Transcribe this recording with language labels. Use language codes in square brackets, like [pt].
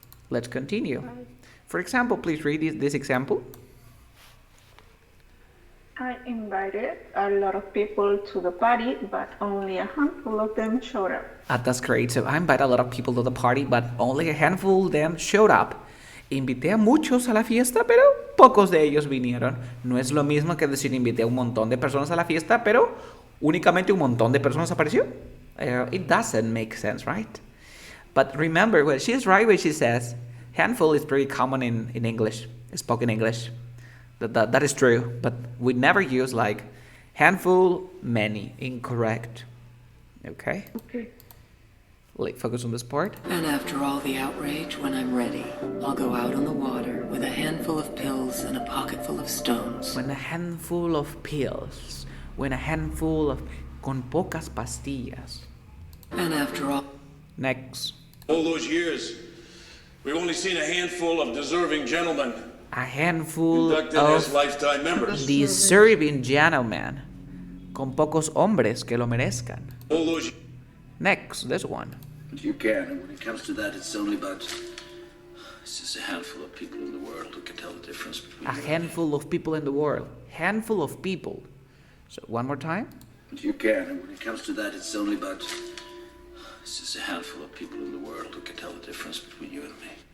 [en] Let's continue. For example, please read this example. I invited a lot of people to the party, but only a handful of them showed up. That's great. So I invited a lot of people to the party, but only a handful of them showed up. [es] Invité a muchos a la fiesta, pero pocos de ellos vinieron. No es lo mismo que decir invité a un montón de personas a la fiesta, pero únicamente un montón de personas apareció. [en] It doesn't make sense, right? But remember, well, she's right when she says handful is very common in English, spoken English. That is true, but we never use like handful, many. Incorrect. Okay? Okay. Focus on this part. And after all the outrage, when I'm ready, I'll go out on the water with a handful of pills and a pocket full of stones. When a handful of pills. When a handful of... [es] Con pocas pastillas. [en] And after all... Next. All those years, we've only seen a handful of deserving gentlemen A handful inducted as of lifetime members. deserving gentlemen. [es] Con pocos hombres que lo merezcan. [en] All those. Next, this one. But you can, and when it comes to that, it's only about... It's just a handful of people in the world who can tell the difference between... A handful of people in the world. Handful of people. So, one more time. But you can, and when it comes to that, it's only about... It's just a handful of people in the world who can tell the difference between you and me.